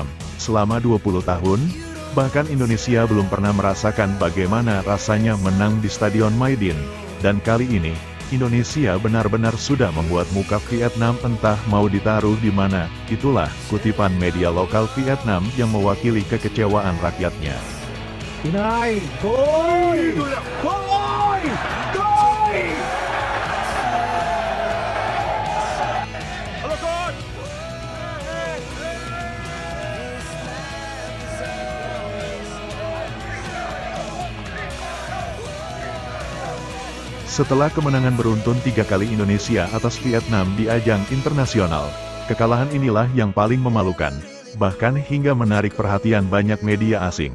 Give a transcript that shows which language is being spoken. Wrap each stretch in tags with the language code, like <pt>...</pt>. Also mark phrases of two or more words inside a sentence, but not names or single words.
<id>Selama 20 tahun, bahkan Indonesia belum pernah merasakan bagaimana rasanya menang di Stadion Maidin. Dan kali ini, Indonesia benar-benar sudah membuat muka Vietnam entah mau ditaruh di mana. Itulah kutipan media lokal Vietnam yang mewakili kekecewaan rakyatnya.</id> <vi>Thứ này, thôi, thôi, thôi.</vi> <id>Setelah kemenangan beruntun 3 kali Indonesia atas Vietnam di ajang internasional, kekalahan inilah yang paling memalukan, bahkan hingga menarik perhatian banyak media asing.</id>